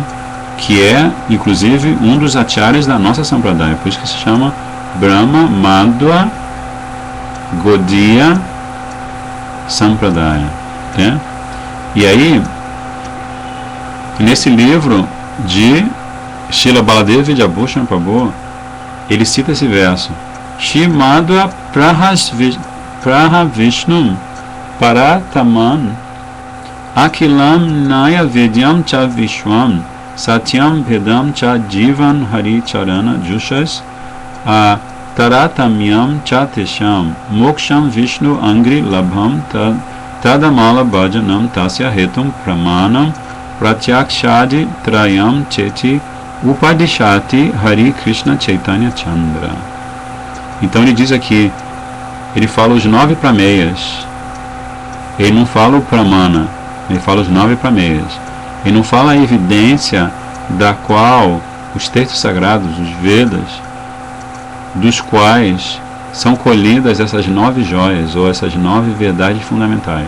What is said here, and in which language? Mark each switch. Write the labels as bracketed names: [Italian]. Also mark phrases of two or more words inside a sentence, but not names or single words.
[Portuguese] Que é inclusive um dos acharyas da nossa Sampradaya, por isso que se chama Brahma Madhva Gaudiya Sampradaya, né? E aí, nesse livro de Srila Baladeva Vidyabhushan Prabhu, ele cita esse verso: [Sanskrit] Shri Madhva Prahavishnum Parataman Akilam Naya Vidyam Cha Vishwam Satyam Vedam Cha Jivan Hari Charana Jushas Taratamyam Cha Tesham Moksham Vishnu Angri Labham Tadamala bhajanam tasya hetum pramanam pratyakshadi trayam cheti upadishati Hari Krishna Chaitanya Chandra. [Portuguese] Então ele diz aqui, ele fala os 9 prameyas. Ele não fala o pramana, ele fala os 9 prameyas. Ele não fala a evidência da qual os textos sagrados, os Vedas, dos quais são colhidas essas 9 joias, ou essas 9 verdades fundamentais.